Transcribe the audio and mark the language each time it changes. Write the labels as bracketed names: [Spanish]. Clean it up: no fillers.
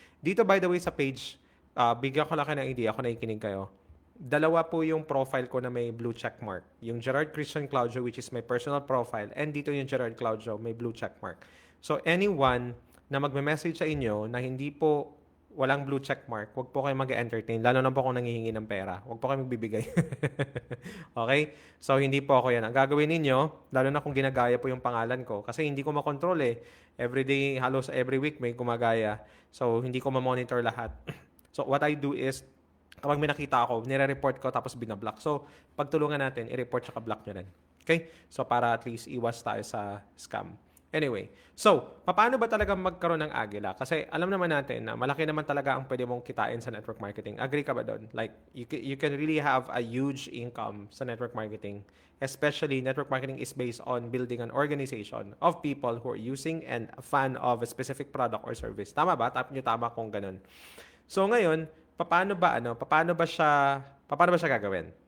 [Filipino] Dito, by the way, sa page, bigyan ko lang kayo ng idea, ako nakikinig kayo. Dalawa po yung profile ko na may blue check mark. Yung Gerard Christian Claudio, [English] which is my personal profile, [Filipino] and dito yung Gerard Claudio, may blue check mark. So anyone na magme-message sa inyo na hindi po walang blue check mark, wag po kayo mag-entertain. Lalo na po kung nanghihingi ng pera. Wag po kayo magbibigay. Okay? So, hindi po ako yan. Ang gagawin ninyo, lalo na kung ginagaya po yung pangalan ko, kasi hindi ko makontrol eh. Every day, halos every week may gumagaya. So, hindi ko ma-monitor lahat. So, [English] what I do is, [Filipino] kapag may nakita ako, nire-report ko tapos binablock. So, pagtulungan natin, i-report tsaka block nyo rin. Okay? So, para at least iwas tayo sa scam. Anyway, so, paano ba talaga magkaroon ng Agila? Kasi alam naman natin na malaki naman talaga ang pwede mong kitain sa network marketing. Agree ka ba doon? [English] Like, you can really have a huge income sa network marketing. Especially, network marketing is based on building an organization of people who are using and a fan of a specific product or service. [Filipino] Tama ba? Tama kung ganun. So, ngayon, paano ba siya gagawin?